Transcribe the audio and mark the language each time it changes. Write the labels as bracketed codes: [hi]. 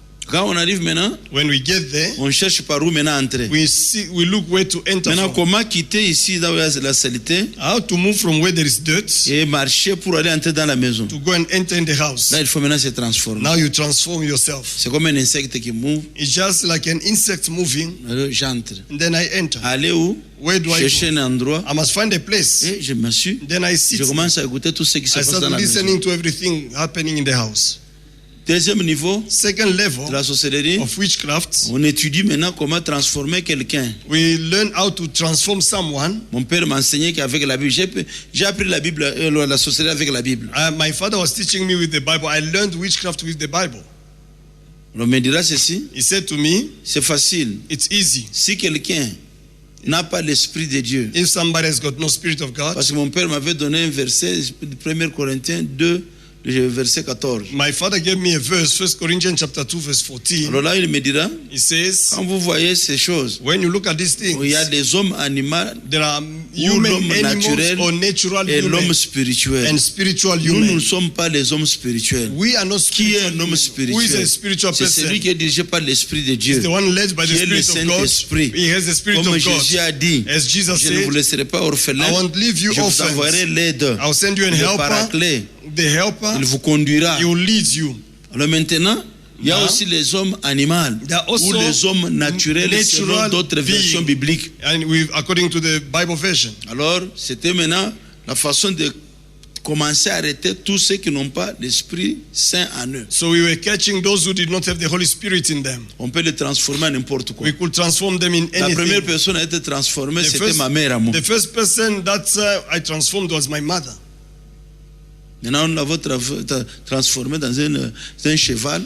[fr] Quand on arrive maintenant, [en] When we get there, [fr] on cherche par où maintenant entrer. [en] we look where to enter [fr] Maintenant, [en] from. [fr] comment quitter ici là où il y a la saleté [en] How to move from where there is dirt [fr] et marcher pour aller entrer dans la maison. [en] to go and enter in the house. [fr] Là, il faut maintenant se transformer. [en] Now you transform yourself. [fr] C'est comme un insecte qui [en] move. It's just like an insect moving, [fr] Alors, j'entre. [en] and then I enter. [fr] Aller où? [en] Where do I [fr] Chercher [en] go? [fr] un endroit. [en] I must find a place. [fr] Et je m'assure. [en] Then I sit. [fr] Je commence à écouter tout ce qui se [en] I [fr] passe dans [en] start [fr] la maison. [en] listening to everything happening in the house. [fr] Deuxième niveau [en] Second level [fr] de la sorcellerie, [en] of witchcraft, [fr] on étudie maintenant comment transformer quelqu'un. [en] we learn how to transform someone. [fr] Mon père m'enseignait qu'avec la Bible, j'ai appris la Bible, la sorcellerie avec la Bible. [en] My father was teaching me with the Bible. I learned witchcraft with the Bible. [fr] On me dira ceci, [en] He said to me, [fr] c'est facile. [en] it's easy. [fr] Si quelqu'un n'a pas l'esprit de Dieu, [en] If somebody has got no spirit of God, [fr] parce que mon père m'avait donné un verset, 1 Corinthiens 2, le verset 14. [en] my father gave me a verse, 1 Corinthians chapter 2, verse 14. [fr] Alors là, il me dira, [en] He says, [fr] quand vous voyez ces choses, [en] when you look at these [fr] où il y a [en] things, [fr] des hommes animaux [en] there are [fr] ou [en] human [fr] l'homme naturel [en] animals or natural [fr] et [en] human [fr] l'homme spirituel. [en] and spiritual [fr] Nous ne [en] human. [fr] sommes pas les hommes spirituels. [en] We are not [fr] Qui est [en] spiritual [fr] un homme [en] human. Who is [fr] spirituel? [en] a spiritual [fr] C'est celui [en] person? [fr] qui est dirigé par l'Esprit de Dieu. [en] The one led by the [fr] Qui est le [en] Spirit of God. [fr] Saint-Esprit. [en] He has the Spirit [fr] Comme [en] of God. [fr] Jésus a dit, [en] As Jesus [fr] je ne vous [en] said, [fr] laisserai pas orphelins, [en] I won't leave you [fr] je vous [en] orphans. [fr] enverrai l'aide, [en] I'll send you a [fr] le [en] helper. [fr] paraclet, [en] The helper, [fr] il vous conduira. [en] he will lead you. [fr] Alors maintenant, il y a [en] Now, [fr] aussi les hommes animaux [en] there are also [fr] ou les hommes naturels selon [en] natural [fr] d'autres versions [en] beings. [fr] bibliques. [en] And according to the Bible version. [fr] Alors, c'était maintenant la façon de commencer à arrêter tous ceux qui n'ont pas l'Esprit Saint en eux. [en] So we were catching those who did not have the Holy Spirit in them. [fr] On peut les transformer en n'importe quoi. [en] We could transform them in [fr] La première [en] anything. [fr] personne à être transformée, [en] The [fr] c'était [en] first- [fr] ma mère à moi. [en] The first person that I transformed was my mother. [fr] Maintenant, nous l'avons transformée dans un cheval.